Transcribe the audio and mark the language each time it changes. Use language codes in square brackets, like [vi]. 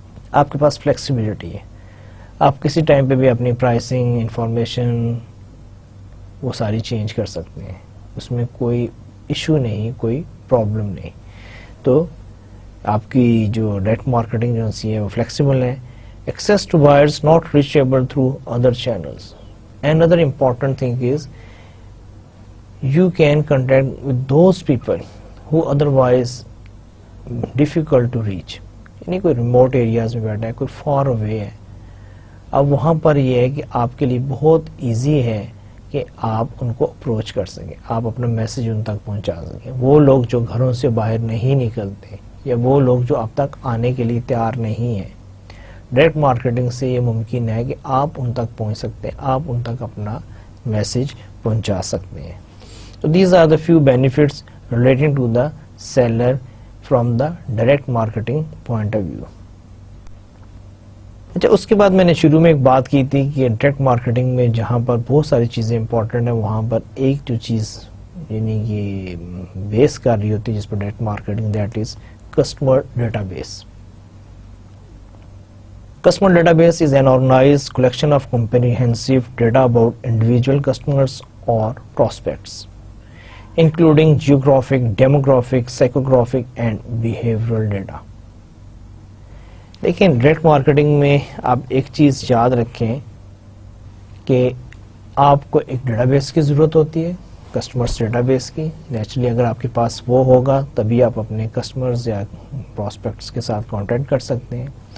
[ur] آپ کے پاس فلیکسیبلٹی ہے، آپ کسی ٹائم پہ بھی اپنی پرائسنگ انفارمیشن وہ ساری چینج کر سکتے ہیں، اس میں کوئی ایشو نہیں، کوئی پرابلم نہیں. تو آپ کی جو ڈائریکٹ مارکیٹنگ ایجنسی ہے وہ فلیکسیبل ہے. [en] Access to buyers not reachable through other channels. Another important thing is you can contact with those people who otherwise difficult to reach. [ur] یعنی کوئی ریموٹ ایریاز میں بیٹھا ہے، کوئی فار اوے ہے، اب وہاں پر یہ ہے کہ آپ کے لیے بہت ایزی ہے کہ آپ ان کو اپروچ کر سکیں، آپ اپنا میسج ان تک پہنچا سکیں. وہ لوگ جو گھروں سے باہر نہیں نکلتے یا وہ لوگ جو آپ تک آنے کے لیے تیار نہیں ہیں، ڈائریکٹ مارکیٹنگ سے یہ ممکن ہے کہ آپ ان تک پہنچ سکتے ہیں، آپ ان تک اپنا میسج پہنچا سکتے ہیں. [en] So these are the few benefits relating to the seller from the direct marketing point of view. [ur] اچھا اس کے بعد میں نے شروع میں ایک بات کی تھی کہ ڈائریکٹ مارکیٹنگ میں جہاں پر بہت ساری چیزیں امپورٹنٹ ہیں وہاں پر ایک جو چیز یعنی کہ بیس کر رہی ہوتی ہے جس پر direct marketing, [en] that is [ur] customer data base. [en] Customer database is an organized collection of comprehensive data about individual customers or prospects, including geographic, demographic, psychographic and behavioral data. [ur] لیکن ڈائریکٹ مارکیٹنگ میں آپ ایک چیز یاد رکھیں کہ آپ کو ایک ڈیٹا بیس کی ضرورت ہوتی ہے، کسٹمرز ڈیٹا بیس کی. نیچرلی اگر آپ کے پاس وہ ہوگا تبھی آپ اپنے کسٹمرز یا پراسپیکٹس کے ساتھ کانٹیکٹ کر سکتے ہیں.